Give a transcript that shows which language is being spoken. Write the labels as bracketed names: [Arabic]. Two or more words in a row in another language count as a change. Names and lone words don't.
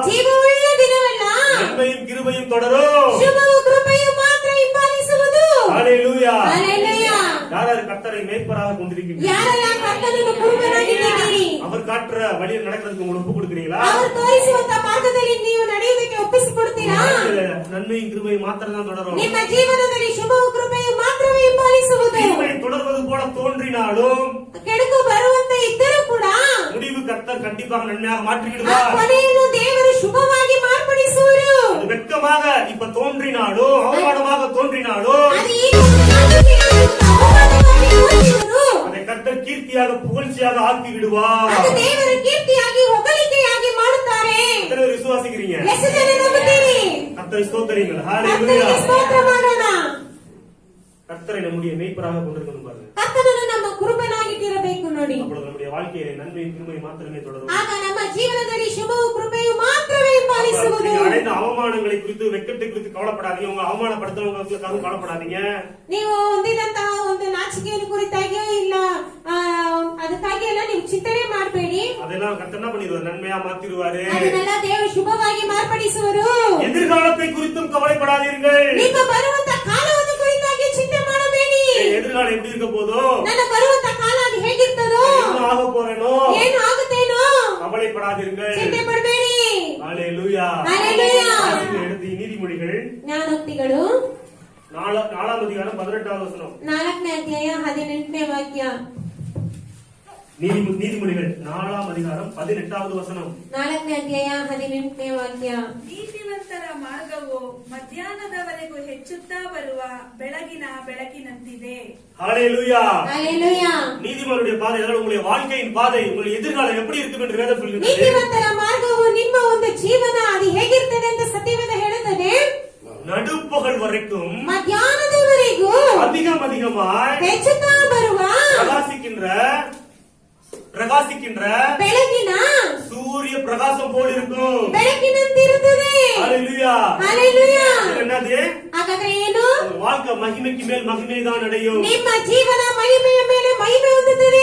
[Kannada] ಜೀವವುಳ್ಳ ದಿನವಲ್ಲ, [Tamil] நன்மையும் கிருபையும் தொடரும். [Kannada] ಶುಭವು ಕೃಪೆಯು ಮಾತ್ರ ಹಿಂಬಾಲಿಸುವುದು. [Tamil] ஹalleluya. ஹalleluya. யாராரு கர்த்தரை மேய்ப்பராக கொண்டிருக்கின்றனர்? [Kannada] ಯಾರೆಲ್ಲ ಕರ್ತನನ್ನು ಕುರುಬನಾಗಿದ್ದೀರಿ, [Tamil] அவர் காட்டுற வழியில் நடக்கிறதுக்கு உங்களுக்கு ஒப்பு கொடுக்கிறீங்களா? [Kannada] ಅವರು ತೋರಿಸುವಂತ ಮಾರ್ಗದಲ್ಲಿ ನೀವು ನಡೆಯುವುದಕ್ಕೆ ಒಪ್ಪಿಸಿಕೊಡ್ತೀರಾ? [Tamil] நன்மையும் கிருபையும் மாத்திரம் தான் தொடரும். [Kannada] ನಿಮ್ಮ ಜೀವನದಲ್ಲಿ ಶುಭವು ಕೃಪೆಯು ಮಾತ್ರವೇ ಹಿಂಬಾಲಿಸುವುದು. [Tamil] கிருபை தொடர்வது போல தோன்றினாலும் [Kannada] ಕೆಡುಕು ಬರುವಂತೆ ಇದ್ದರೂ ಕೂಡ [Tamil] முடிவு கர்த்தர் கண்டிப்பாக நன்மையாக ಆ மாற்றிவிடுவார். [Kannada] ಕೊನೆಯನ್ನು ದೇವರು ಶುಭವಾಗಿ ಮಾರ್ಪಡಿಸುವರು. [Tamil] அது வெட்கமாக இப்ப தோன்றினாலும் அவமானமாக தோன்றினாலும் [Kannada] ಅದು ಈಗ ಒಂದು ನಾಚಿಕೆಯಾಗಿ ಅವಮಾನವಾಗಿ ತೋರಿಸುವುದು. [Tamil] அதை கர்த்தர் கீர்த்தியாக புகழ்ச்சியாக ஆக்கி விடுவார். [Kannada] ಅದು ದೇವರ ಕೀರ್ತಿಯಾಗಿ ಹೊಗಳಿಕೆಯಾಗಿ ಮಾಡುತ್ತಾರೆ. [Tamil] எத்தனை பேர் விசுவாசிக்கிறீங்க? [Kannada] ಎಷ್ಟು ಜನ ನಂಬುತ್ತೀರಿ? [Tamil] கர்த்தரை ஸ்தோத்திரிங்கள். [Kannada] ಕರ್ತನಿಗೆ [Tamil] ஹalleluya. [Kannada] ಸ್ತೋತ್ರ ಮಾಡೋಣ. [Tamil] கர்த்தரை நம்முடைய மேய்ப்பராக கொண்டிருக்கணும் பாருங்க. [Kannada] ಕರ್ತನನ್ನು ನಮ್ಮ ಕುರುಬನಾಗಿಟ್ಟಿರಬೇಕು ನೋಡಿ. [Tamil] அப்பொழுது நம்முடைய வாழ்க்கையிலே நன்மையும் கிருபையும் மாத்திரமே தொடரும். [Kannada] ಆಗ ನಮ್ಮ ಜೀವನದಲ್ಲಿ ಶುಭವು ಕೃಪೆಯು ಮಾತ್ರವೇ ಹಿಂಬಾಲಿಸುವುದು. ಅವಮಾನಿಸುವುದು. [Tamil] நீங்க அடைந்த அவமானங்களை குறித்து, வெட்கத்தை குறித்து கவலைப்படாதீங்க. உங்க அவமானப்படுத்துறவங்களுக்காக கவலைப்படாதீங்க. [Kannada] ನೀವು ಹೊಂದಿದಂತಹ ಒಂದು ನಾಚಿಕೆಯನ್ನು ಕುರಿತಾಗಿಯೋ ಇಲ್ಲ ಅದಕ್ಕಾಗಿ ಎಲ್ಲ ನೀವು ಚಿಂತನೆ ಮಾಡಬೇಡಿ. [Tamil] அதெல்லாம் கர்த்தர் என்ன பண்ணிடுவார்? நன்மையா மாத்திடுவாரு. [Kannada] ಅದನ್ನೆಲ್ಲ ದೇವರು ಶುಭವಾಗಿ ಮಾರ್ಪಡಿಸುವರು. [Tamil] எதிர்காலத்தை குறித்தும் கவலைப்படாதீர்கள். [Kannada] ನಿಮ್ಮ ಬರುವಂತ ಕಾಲವನ್ನು ಕುರಿತಾಗಿ ಚಿಂತೆ ಮಾಡಬೇಡಿ. [Tamil] எதிர்காலம் எப்படி இருக்க போதோ, [Kannada] ನನ್ನ ಬರುವಂತ ಕಾಲ ಅದು ಹೇಗಿರ್ತದೋ, [Tamil] என்ன ஆக போறேனோ, [Kannada] ಏನು ಆಗುತ್ತೇನೋ [Tamil] கவலைப்படாதீர்கள். [Kannada] ಚಿಂತೆ ಮಾಡಬೇಡಿ. [Tamil] ஹalleluya. ஹalleluya. எடுத்து நீதிமொழிகள் [Kannada] ಜ್ಞಾನೋಕ್ತಿಗಳು [Tamil] 4ஆம் அதிகாரம் 18வது வசனம். [Kannada] 4ನೇ ಅಧ್ಯಾಯ 18ನೇ ವಾಕ್ಯ. [Tamil] நீதிமொழிகள் 4ஆம் அதிகாரம் 18வது வசனம். [Kannada] 4ನೇ ಅಧ್ಯಾಯ 18ನೇ ವಾಕ್ಯ. ನೀತಿವಂತರ ಮಾರ್ಗವು ಮಧ್ಯಾಹ್ನದವರೆಗೂ ಹೆಚ್ಚುತ್ತಾ ಬರುವ ಬೆಳಗಿನ ಬೆಳಕಿನಂತಿದೆ. [Tamil] ஹalleluya. ஹalleluya. நீதிமானுடைய பாதை, அதாவது உங்களுடைய வாழ்க்கையின் பாதை, உங்களுடைய எதிர்காலம் எப்படி இருக்கும் என்று வேதம் சொல்கிறது. [Kannada] ನೀತಿವಂತರ ಮಾರ್ಗವು ನಿಮ್ಮ ಒಂದು ಜೀವನ ಅದು ಹೇಗಿರ್ತದೆ ಅಂತ ಸತ್ಯವೇದ ಹೇಳುತ್ತದೆ. [Tamil] நடுப்பகல் வரைக்கும் [Kannada] ಮಧ್ಯಾಹ್ನದವರೆಗೂ [Tamil] அதிகமாய் [Kannada] ಹೆಚ್ಚುತ್ತಾ ಬರುವ [Tamil] பிரகாசிக்கின்ற [Kannada] ಬೆಳಗಿನ [Tamil] சூரிய பிரகாசம் போல் இருக்கும். [Kannada] ಬೆಳಕಿನಂತಿರುತ್ತದೆ. [Tamil] ஹalleluya. ஹalleluya. என்னது? [Kannada] ಹಾಗಾದ್ರೆ ಏನು? [Tamil] வாழ்க்கை மகிமைக்கு மேல் மகிமை தான் அடையும். [Kannada] ನಿಮ್ಮ ಜೀವನ ಮಹಿಮೆಯ ಮೇಲೆ ಮಹಿಮೆ ಹೊಂದುತ್ತದೆ.